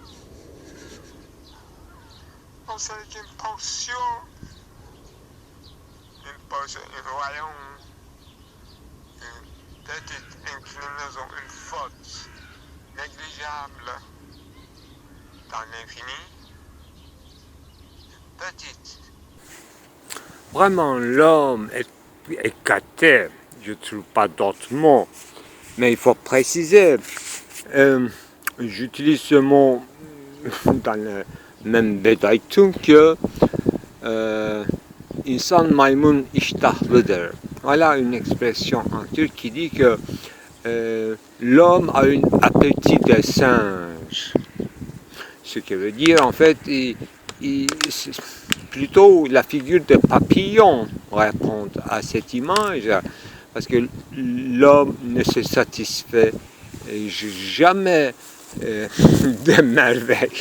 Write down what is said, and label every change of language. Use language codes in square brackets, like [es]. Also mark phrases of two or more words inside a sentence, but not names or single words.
[fr] On sait qu'une portion, un royaume, une petite inclinaison, une faute négligeable dans l'infini, petite. Vraiment, l'homme est écarté, je ne trouve pas d'autres mots, mais il faut préciser, j'utilise ce mot dans le même Bedaitun que [tr] insan maymun iştahlıdır. [fr] Voilà une expression en turc qui dit que l'homme a un appétit de singe. Ce qui veut dire en fait, plutôt la figure de papillon répond à cette image, parce que l'homme ne se satisfait jamais de merveilles.